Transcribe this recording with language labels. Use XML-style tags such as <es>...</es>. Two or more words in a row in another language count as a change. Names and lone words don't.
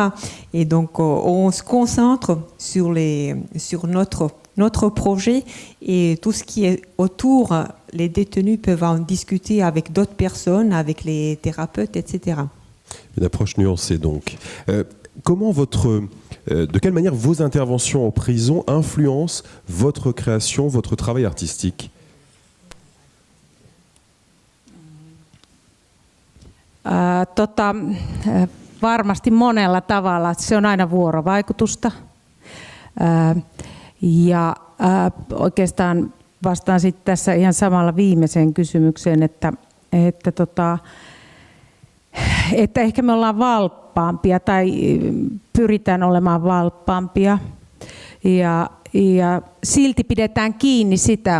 <fr>Et donc on se concentre sur notre projet, et tout ce qui est autour, les détenus peuvent en discuter avec d'autres personnes, avec les thérapeutes, etc. Une approche nuancée donc. Comment de quelle manière vos interventions en prison influencent votre création, votre travail artistique ?</fr> <fi>Varmasti monella tavalla. Se on aina vuorovaikutusta. Ja oikeastaan vastaan sitten tässä ihan samalla viimeiseen kysymykseen, että ehkä me ollaan valppaampia tai pyritään olemaan valppaampia ja silti pidetään kiinni sitä.</fi>